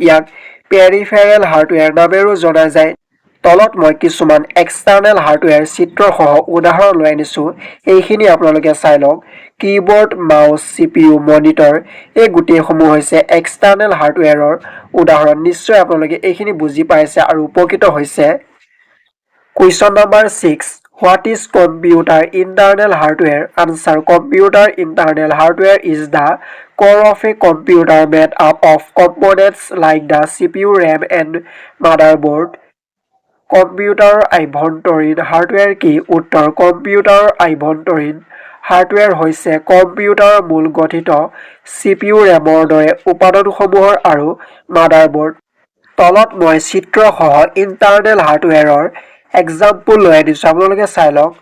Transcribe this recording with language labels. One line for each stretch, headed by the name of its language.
Assamese: ইয়াক peripheral hardware নামেৰেও জনা যায়। তলত মই কিছুমান এক্সটাৰ্নেল হাৰ্ডৱেৰ চিত্ৰসহ উদাহৰণ লৈ আনিছোঁ, এইখিনি আপোনালোকে চাই লওক। কীবৰ্ড, মাউচ, CPU, মনিটৰ, এই গোটেইসমূহ হৈছে এক্সটাৰ্নেল হাৰ্ডৱেৰৰ উদাহৰণ। নিশ্চয় আপোনালোকে এইখিনি বুজি পাইছে আৰু উপকৃত হৈছে।
English: Question number 6. What is computer internal hardware? Answer. Computer internal hardware is the core of a computer made up of components like the CPU, RAM and motherboard.
Assamese: কম্পিউটাৰৰ আভ্যন্তৰীণ হাৰ্ডৱেৰ কি? উত্তৰ. কম্পিউটাৰৰ আভ্যন্তৰীণ হাৰ্ডৱেৰ হৈছে কম্পিউটাৰৰ মূল গঠিত CPU, ৰেমৰ দৰে উপাদানসমূহৰ আৰু মাদাৰবোৰ্ড। তলত মই চিত্ৰসহ ইণ্টাৰনেল হাৰ্ডৱেৰৰ এক্সাম্পল লৈ আনিছোঁ, আপোনালোকে চাই লওক।